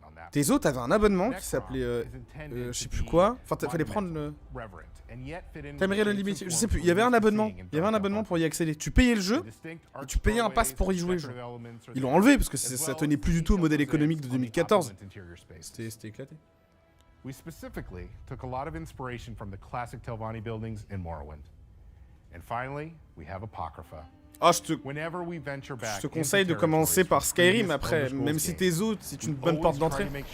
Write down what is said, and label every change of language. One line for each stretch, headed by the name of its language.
French: Tezo, t'avais un abonnement qui s'appelait je sais plus quoi. Enfin fallait prendre le Tamriel Unlimited, je sais plus, il y avait un abonnement pour y accéder. Tu payais le jeu et tu payais un pass pour y jouer. Ils l'ont enlevé parce que ça tenait plus du tout au modèle économique de 2014. C'était éclaté.
English: We specifically took a lot of inspiration from the classic Telvanni buildings in Morrowind. And finally, we have Apocrypha.
French: Ah, je te conseille de commencer par Skyrim après, même si Tezo, c'est une bonne porte d'entrée.